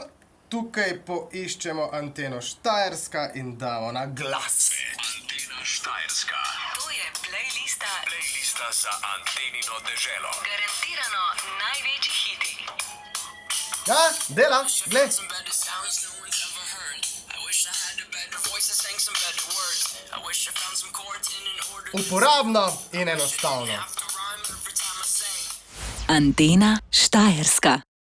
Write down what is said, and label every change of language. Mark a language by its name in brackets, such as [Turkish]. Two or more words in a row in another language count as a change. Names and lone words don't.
[Slovenian] Tukaj poiščemo anteno Štajerska in damo na glas. Antena Štajerska. To je playlista. Playlista za Antenino deželo. Garantirano največji hiti. Ja, dela, glej. [English] Some better sounds no one's ever heard. I wish I had a better voice and sang some better words. I wish I found some chords in an order. [Slovenian] Uporabno in enostavno. [English] Have to rhyme every time I sing. [Slovenian] Antena Štajerska.